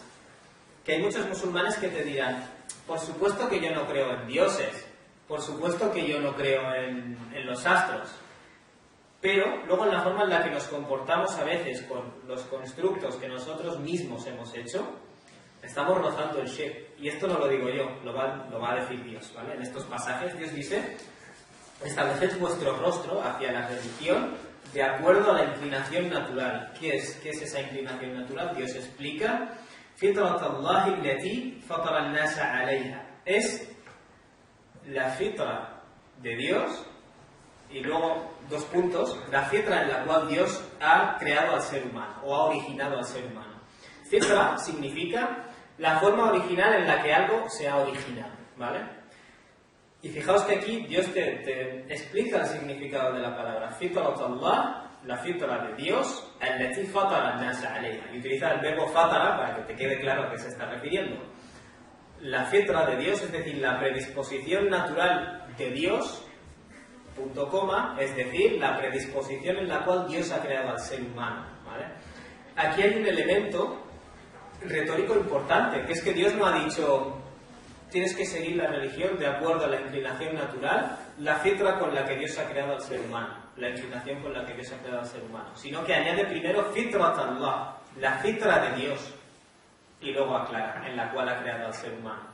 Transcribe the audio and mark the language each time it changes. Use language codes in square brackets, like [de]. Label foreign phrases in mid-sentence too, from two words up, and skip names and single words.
[es] Que hay muchos musulmanes que te dirán, por supuesto que yo no creo en dioses, por supuesto que yo no creo en los astros, pero luego en la forma en la que nos comportamos a veces con los constructos que nosotros mismos hemos hecho, estamos rozando el shirk. Y esto no lo digo yo, lo va a decir Dios, ¿vale? En estos pasajes Dios dice, estableced vuestro rostro hacia la religión de acuerdo a la inclinación natural. ¿Qué es esa inclinación natural? Dios explica, [ar] فطرة الله التي فطر الناس عليها. [es] Es la fitra de Dios, y luego, 2 puntos, la fitra en la cual Dios ha creado al ser humano, o ha originado al ser humano. Fitra significa la forma original en la que algo se ha originado, ¿vale? Y fijaos que aquí Dios te explica el significado de la palabra. [ar] فطرة الله, [es] la fitra de Dios, [ar] التي فطر الناس عليها. [es] Y utiliza el verbo fatara para que te quede claro a qué se está refiriendo. La fitra de Dios, es decir, la predisposición natural de Dios, punto coma, es decir, la predisposición en la cual Dios ha creado al ser humano, ¿vale? Aquí hay un elemento retórico importante, que es que Dios no ha dicho tienes que seguir la religión de acuerdo a la inclinación natural, la fitra con la que Dios ha creado al ser humano, la inclinación con la que Dios ha creado al ser humano, sino que añade primero [ar] فطرة الله, [es] la fitra de Dios, y luego aclara, en la cual ha creado al ser humano.